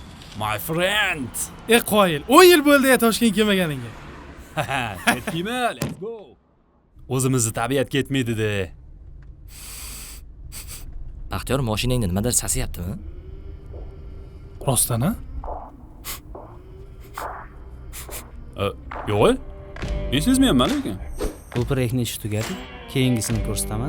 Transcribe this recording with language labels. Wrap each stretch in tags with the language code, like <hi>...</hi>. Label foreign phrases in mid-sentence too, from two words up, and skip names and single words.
<en>My friend.</en> <uz>Qoyil. 10 yil bo'ldi ya Toshkent kelmaganingga. Ketdingmi?</uz> <en>Let's go.</en> <uz>O'zimizni tabiatga yetmaydi-da. Baxtiyor, mashinangda nimadir sasiyaptimi? Rostdan a? Yo'q. Men sezmayapman lekin. Bu proyektni ishi tugadi. Keyingisini ko'rsataman.</uz>